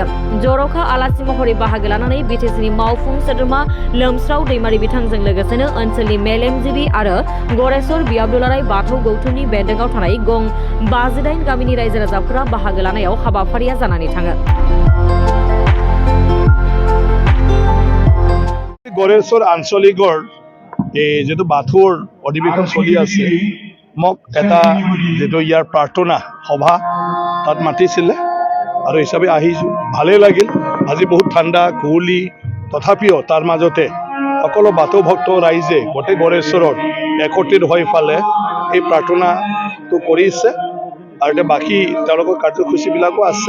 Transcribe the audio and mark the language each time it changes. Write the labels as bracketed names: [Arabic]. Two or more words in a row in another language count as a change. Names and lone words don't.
[Bodo] जर'खा आलासि महरै बाहागो लानानै बिटिसिनि मावफुं सोद्रोमा लोमस्राव दैमारि बिथांजों लोगोसेनो ओनसोलनि मेलेमजिबि आरो गरेसर बियाबदुलाराय बाथौ गौथुमनि बेन्दोंआव थानाय गं 58 गामिनि रायजो राजाफोरा बाहागो लानायाव हाबाफारिया जानानै थाङो। [Assamese] गरेसर आঞ্চলিকৰ যেটো বাথৌৰ অধিৱেশন চলি আছে মোক এটা যেটো ইয়াৰ প্ৰাৰ্থনা সভা তাত মাতিছিলে আৰু হিচাপে আহিছোঁ। ভালেই লাগিল। আজি বহুত ঠাণ্ডা কুঁৱলী তথাপিও তাৰ মাজতে সকলো বাথৌ ভক্ত ৰাইজে গোটেই গড়েশ্বৰত একত্ৰিত হৈ ফালে এই প্ৰাৰ্থনাটো কৰিছে আৰু এতিয়া বাকী তেওঁলোকৰ কাৰ্যসূচীবিলাকো আছে।